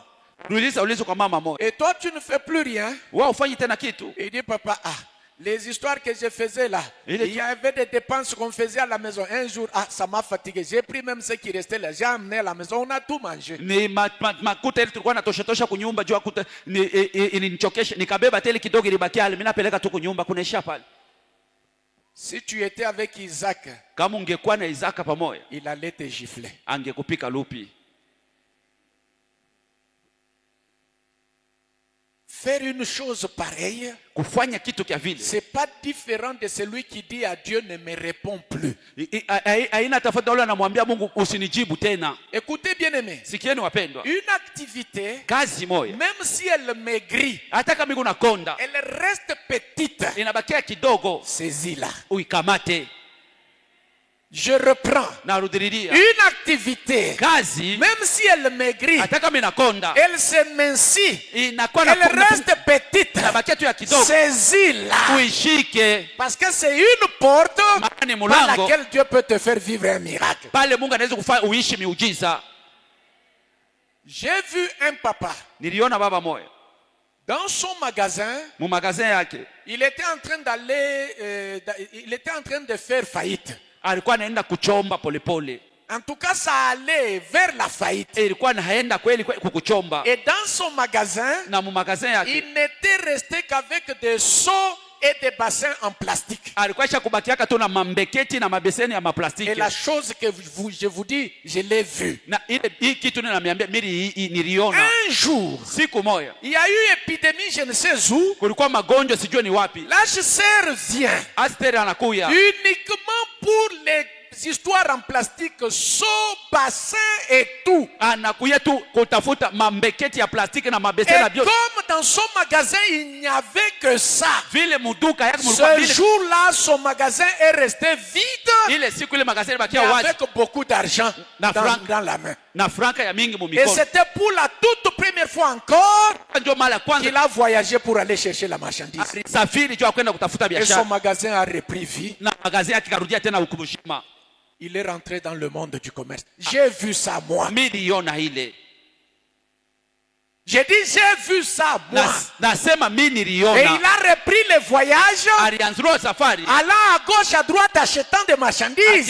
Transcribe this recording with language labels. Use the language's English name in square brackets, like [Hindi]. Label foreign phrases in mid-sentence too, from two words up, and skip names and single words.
[Swahili] Uliza kwa mama moja. [French] Et toi, tu ne fais plus rien. [Swahili] Wewe ufanyi tena kitu. [French] Il dit, papa, les histoires que je faisais là, Il est- il y avait des dépenses qu'on faisait à la maison. Un jour, ça m'a fatigué. J'ai pris même ce qui restait là. J'ai amené à la maison. On a tout mangé. [Swahili] Ni makuta ile tulikuwa natosha kunyumba juu kuta ilinichokesha, nikabeba tele kidogo ilibakia ale, mimi napeleka tu kunyumba kunaisha pale. [French] Si tu étais avec Isaac, [Swahili] Kama ungekuwa na Isaka pamoja, [French] il allait te gifler. [Swahili] angekupika lupi. [French] Faire une chose pareille, [Swahili] Kufanya kitu kia vile [French] c'est pas différent de celui qui dit à Dieu ne me réponds plus. [Swahili] haina tofauti wala anamwambia Mungu usinijibu tena. [French] Écoutez bien aimé, [Swahili] Sikieni wapendwa, [French] une activité, [Swahili] kazi moja [French] même si elle maigrit, [Swahili] hata kama iko nakonda [French] elle reste petite. [Swahili] inabakia kidogo, [French] Saisis-la. [Swahili] uikamate. [French] Je reprends. [Swahili] Narudilia, [French] Une activité, [Swahili] kazi [French] même si elle maigrit, [Swahili] hata kama inakonda [French] elle s'amincit, [Swahili] inakuwa [French] elle reste petite. [Swahili] inabakia tu ya kidogo, [French] Saisis-la. [Swahili] uishike. [French] Parce que c'est une porte [Swahili] Maana ni [French] par [Swahili] mlango [French] laquelle Dieu peut te faire vivre un miracle. [Swahili] pale Mungu anaweza kufanya uishi miujiza. [French] J'ai vu un papa [Swahili] niliona baba moya [French] dans son magasin. [Swahili] mu magazin yake [French] Il était en train d'aller, il était en train de faire faillite. [Swahili] alikuwa anaenda kuchomba polepole. [French] En tout cas, ça allait vers la faillite. [Swahili] Ilikuwa naenda kweli kukuchomba. [French] Et dans son magasin, [Swahili] Na mu magazin yake [French] il n'était resté qu'avec des seaux et des bassins en plastique. [Swahili] alikuwa isha kubakiaka tu na mambeketi na mabeseni ya maplastiki. [French] Et la chose que je vous dis, je l'ai vue. [Swahili] Na ile hii kitu ninamiambia mimi niliona. [French] Un jour, [Swahili] Siku moja [French] il y a eu épidémie, je ne sais où. [Swahili] kulikuwa magonjwa sijui ni wapi. [French] L'HCR vient [Swahili] Asteri anakuya [French] uniquement pour les histoires en plastique, seaux, bassins et tout. [Swahili] anakuya tu kutafuta mambeketi ya plastiki na [French] Et [Swahili] mabeseni ya vyote. [French] comme dans son magasin, il n'y avait que ça. [Swahili] Vile muduka yake mulikuwa [French] Ce [Swahili] vile [French] jour-là, son magasin est resté vide [Swahili] ile siku ile magazini [French] et [Swahili] bakia wazi [French] avec beaucoup d'argent [Swahili] Na franc. [French] dans la main. [Swahili] na franka ya mingi mu [French] Et [Swahili] mikono. [French] c'était pour la toute première fois encore [Swahili] Ndio mara ya kwanza [French] qu'il a voyagé pour aller chercher la marchandise. [Swahili] safiri juu kwenda kutafuta [French] Et son [Swahili] biashara [French] magasin a repris vie. [Swahili] na magazini yake karudia tena ukubushima. [French] Il est rentré dans le monde du commerce. J'ai vu ça, moi. [Swahili] Miliona ile [French] J'ai dit, j'ai vu ça, moi. [Swahili] nasema mi [French] Et [Swahili] niliona. [French] il a repris le voyage, [Swahili] Alianzia safari [French] allant à gauche, à droite, achetant des marchandises.